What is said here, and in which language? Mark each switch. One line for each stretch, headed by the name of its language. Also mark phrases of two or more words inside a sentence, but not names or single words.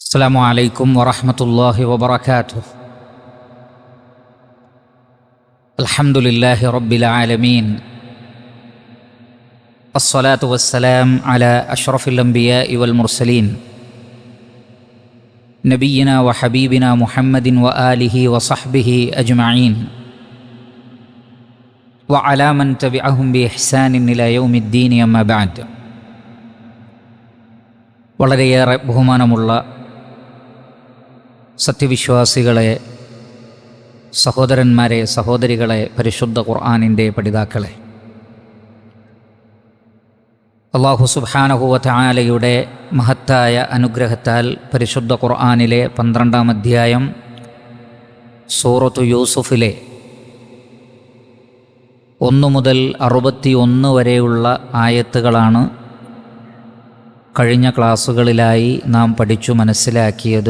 Arabic: السلام عليكم ورحمة الله وبركاته. الحمد لله رب العالمين، الصلاة والسلام على أشرف الأنبياء والمرسلين نبينا وحبيبنا محمد وآله وصحبه أجمعين وعلى من تبعهم بإحسان إلى يوم الدين. أما بعد.
Malayalam: വളരെയേറെ ബഹുമാനമുള്ള സത്യവിശ്വാസികളെ, സഹോദരന്മാരെ, സഹോദരികളെ, പരിശുദ്ധ ഖുർആനിൻ്റെ പഠിതാക്കളെ, അല്ലാഹു
Arabic: سبحانه وتعالى
Malayalam: മഹത്തായ അനുഗ്രഹത്താൽ പരിശുദ്ധ ഖുർആനിലെ 12-ാം അധ്യായം സൂറത്തു യൂസുഫിലെ 1 മുതൽ 61 വരെയുള്ള ആയത്തുകളാണ് കഴിഞ്ഞ ക്ലാസ്സുകളിലായി നാം പഠിച്ചു മനസ്സിലാക്കിയത്.